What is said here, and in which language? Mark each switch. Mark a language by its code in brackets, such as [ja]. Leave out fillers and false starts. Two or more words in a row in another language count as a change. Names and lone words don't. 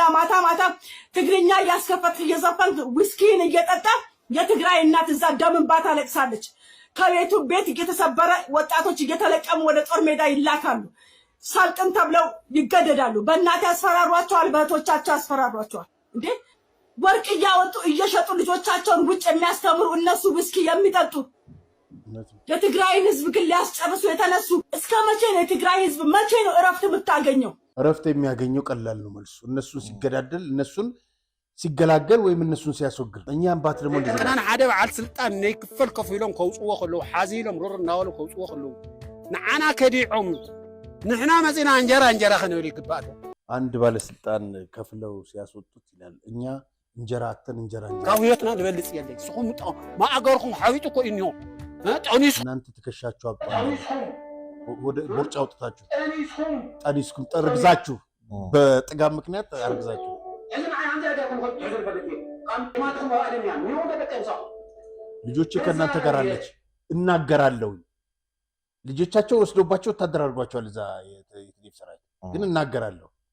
[am] ማታ ማታ ትግርኛ እያስከፈትክ እየዘፈንክ ዊስኪን እየጠጣ የትግራይ እናት እዛ ደም እንባ ታለቅሳለች። ከቤቱ ቤት እየተሰበረ ወጣቶች እየተለቀሙ ወደ ጦር ሜዳ ይላካሉ። ሰልጥን ተብለው ይገደዳሉ። በእናት ያስፈራሯቸዋል፣ በእህቶቻቸው ያስፈራሯቸዋል። እንዴ ወርቅ እያወጡ እየሸጡ ልጆቻቸውን ውጭ የሚያስተምሩ እነሱ ዊስኪ የሚጠጡ የትግራይን ህዝብ ግን ሊያስጨርሱ የተነሱ። እስከ መቼ ነው የትግራይ ህዝብ መቼ ነው እረፍት የምታገኘው? እረፍት የሚያገኘው ቀላል ነው መልሱ። እነሱን ሲገዳደል እነሱን ሲገላገል ወይም እነሱን ሲያስወግድ እኛም ባት ደግሞ እንደዚህ [ti] አና ሓደ በዓል ስልጣን ናይ ክፈል ከፊሎም ከውፅዎ ከለው ሓዚሎም ሩር እናበሉ ከውፅዎ ከለው ንዓና ከዲዖም ንሕና መፂና እንጀራ ክንብል ይግባእ። [am] አንድ ባለስልጣን ከፍለው ሲያስወጡት ይላል እኛ እንጀራ አተን እንጀራ [ti] ካብ ህይወትና ንበልፅ የለይ ስኹም ማእገርኩም ሓቢጡ እኮ እዩ ጠኒሱ [am] እናንተ ትከሻችሁ አብጧል ወደ ቦርጫ አውጥታችሁ ጠኒስኩም ጠርግዛችሁ በጥጋብ ምክንያት አርግዛችሁ ልጆቼ ከእናንተ ጋር አለች እናገራለሁ። ልጆቻቸው ወስዶባቸው ወታደር አድርጓቸዋል። እዛ የትግል ሰራዊት ግን እናገራለሁ።